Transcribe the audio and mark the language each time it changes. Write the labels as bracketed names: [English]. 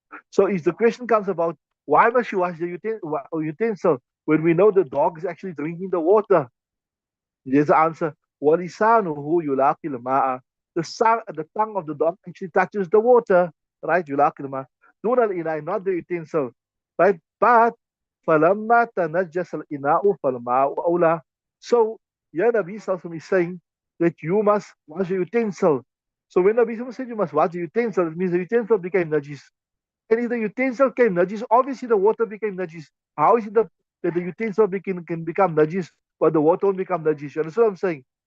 [English] So if the question comes about why must you wash the utensil when we know the dog is actually drinking the water? There's the answer. [Arabic] وَلِسَانُهُ يُلَاقِ الْمَاءَ. [English] The tongue of the dog actually touches the water, right? [Arabic] يُلَاقِ الْمَاءَ. دون الإناء, [English] not the utensil, right? But [Arabic] فَلَمَّا تَنَجَّسَ الْإِنَاءُ فَالْمَاءُ أَوْلَى. [English] So, yeah, Nabi Sallallahu is saying that you must wash the utensil. So when Nabi Sallallahu said you must wash the utensil, it means the utensil became najis. And if the utensil became najis, obviously the water became najis. How is it that the utensil can become najis, but the water won't become najis? You understand what I'm saying?